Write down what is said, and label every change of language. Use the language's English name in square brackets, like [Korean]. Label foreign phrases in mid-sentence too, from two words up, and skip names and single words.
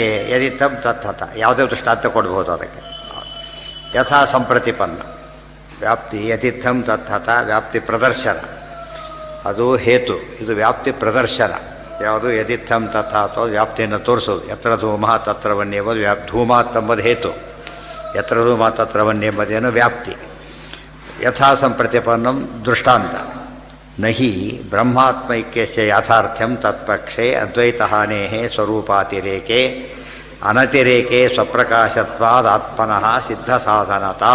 [Sanskrit] ಯದಿತ್ತಂ ತತ್ತಥ [Kannada] ಯಾವುದೇ ದೃಷ್ಟಾಂತ ಕೊಡ್ಬೋದು ಅದಕ್ಕೆ. [Sanskrit] ಯಥಾ ಸಂಪ್ರತಿಪನ್ನ ವ್ಯಾಪ್ತಿ. ಯದಿತ್ತಂ ತತ್ತಥ [Kannada] ವ್ಯಾಪ್ತಿ ಪ್ರದರ್ಶನ, ಅದು ಹೇತು. ಇದು ವ್ಯಾಪ್ತಿ ಪ್ರದರ್ಶನ. ಯಾವುದು? [Sanskrit] ಯದಿತ್ತಂ ತಥ [Kannada] ಅಥವಾ ವ್ಯಾಪ್ತಿಯನ್ನು ತೋರಿಸೋದು. [Sanskrit] ಯತ್ರ ಧೂಮ ತತ್ರ ವನ್ಯ [Kannada] ಎಂಬುದು ಧೂಮಾತ್ ಎಂಬುದು ಹೇತು. [Sanskrit] ಯತ್ರ ಧೂಮ ತತ್ರ ವನ್ಯ [Kannada] ಎಂಬುದೇನು ವ್ಯಾಪ್ತಿ. [Sanskrit] ಯಥಾ ಸಂಪ್ರತಿಪನ್ನಂ ದೃಷ್ಟಾಂತ. ನಹಿ ಬ್ರಹ್ಮಾತ್ಮೈಕ್ಯಸ್ಯ ಯಾಥಾರ್ಥ್ಯಂ ತತ್ಪಕ್ಷೇ ಅದ್ವೈತಹಾನೇಃ ಸ್ವರೂಪಾತಿರೇಕೆ ಅನತಿರೇಕೆ ಸ್ವಪ್ರಕಾಶತ್ವಾದ್ ಆತ್ಮನಃ ಸಿದ್ಧ ಸಾಧನತಾ.